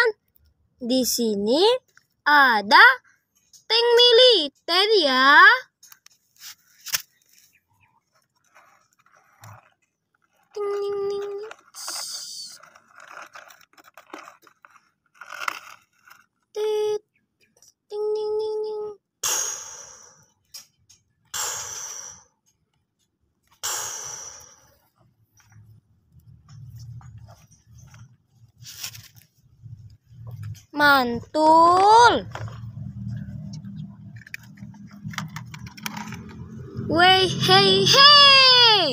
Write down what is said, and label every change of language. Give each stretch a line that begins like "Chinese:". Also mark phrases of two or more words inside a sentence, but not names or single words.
Indonesian: Di sini ada tank militer ya. Ting, ting, ting. Tit. Ting, ting, ting, ting. Mantul. Wey, hei, hei.